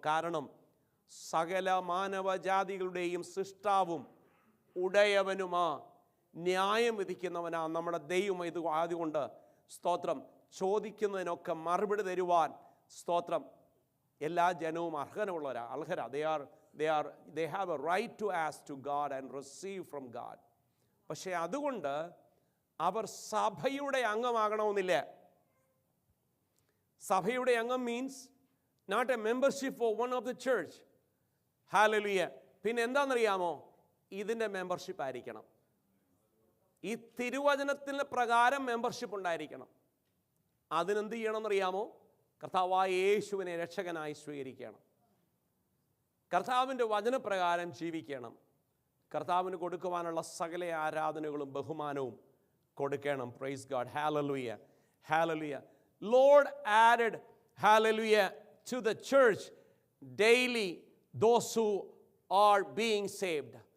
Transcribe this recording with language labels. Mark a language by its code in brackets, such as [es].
[ml] കാരണം സകല മാനവജാതികളുടെയും സൃഷ്ടാവും ഉടയവനുമാ, ന്യായം വിധിക്കുന്നവനാ നമ്മുടെ ദൈവം. ഇത് ആയതുകൊണ്ട് സ്തോത്രം, ചോദിക്കുന്നതിനൊക്കെ മറുപടി തരുവാൻ സ്തോത്രം എല്ലാ ജനവും അർഹരാ. [en] They have a right to ask to God and receive from God. [ml] പക്ഷേ അതുകൊണ്ട് അവർ സഭയുടെ അംഗമാകണമെന്നില്ല. സഭയുടെ അംഗം [en] Means not a membership for one of the church. [ml] Hallelujah. പിന്നെ എന്താണെന്നറിയാമോ? ഇതിൻ്റെ മെമ്പർഷിപ്പ് ആയിരിക്കണം. ഈ തിരുവചനത്തിൻ്റെ പ്രകാരം മെമ്പർഷിപ്പ് ഉണ്ടായിരിക്കണം. അതിനെന്ത് ചെയ്യണമെന്നറിയാമോ? കർത്താവായ യേശുവിനെ രക്ഷകനായി സ്വീകരിക്കണം. കർത്താവിൻ്റെ വചനപ്രകാരം ജീവിക്കണം. കർത്താവിന് കൊടുക്കുവാനുള്ള സകല ആരാധനകളും ബഹുമാനവും കൊടുക്കണം. [en] Praise God, hallelujah, hallelujah. Lord added, hallelujah, to the church daily those who are being saved.